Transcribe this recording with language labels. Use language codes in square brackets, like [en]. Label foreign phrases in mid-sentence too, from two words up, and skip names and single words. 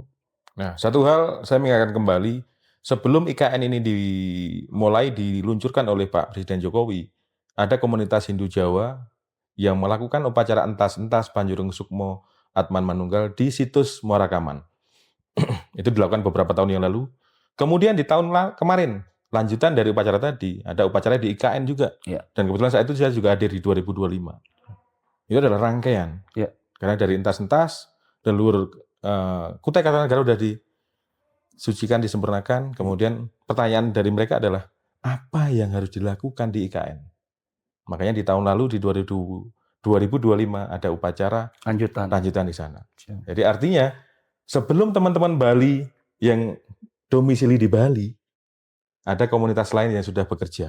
[id] Nah, satu hal saya mengingatkan kembali, sebelum IKN ini mulai diluncurkan oleh Pak Presiden Jokowi, ada komunitas Hindu Jawa yang melakukan upacara entas-entas Panjurung Sukmo Atman Manunggal di situs Muarakaman. Itu dilakukan beberapa tahun yang lalu. Kemudian di tahun kemarin, lanjutan dari upacara tadi, ada upacara di IKN juga. Ya. Dan kebetulan saat itu saya juga hadir di 2025. Itu adalah rangkaian. Ya. Karena dari entas-entas, leluhur Kutai Kartanegara sudah disucikan, disempurnakan. Kemudian pertanyaan dari mereka adalah, apa yang harus dilakukan di IKN? Makanya di tahun lalu, di 2025, ada upacara lanjutan di sana. Ya. Jadi artinya, sebelum teman-teman Bali yang domisili di Bali, ada komunitas lain yang sudah bekerja.